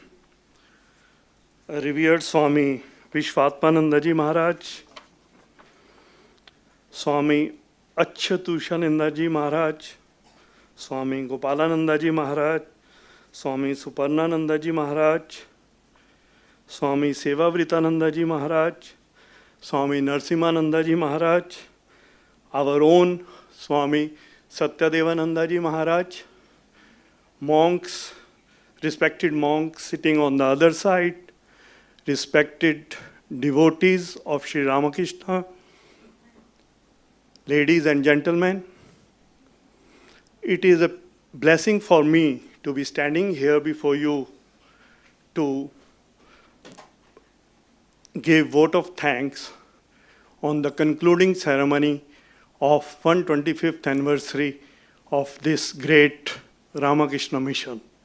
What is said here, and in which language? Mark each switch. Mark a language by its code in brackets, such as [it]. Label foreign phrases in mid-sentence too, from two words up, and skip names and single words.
[en] Revered Swami Vishwatmananda ji Maharaj, Swami Achyutashananda ji Maharaj, Swami Gopalananda ji Maharaj, Swami Suparnananda ji Maharaj, Swami Sevavritananda ji Maharaj, Swami Narsimananda ji Maharaj, our own Swami Satyadevananda ji Maharaj, monks, respected monks sitting on the other side, respected devotees of Sri Ramakrishna, ladies and gentlemen, it is a blessing for me to be standing here before you to give vote of thanks on the concluding ceremony of 125th anniversary of this great Ramakrishna mission.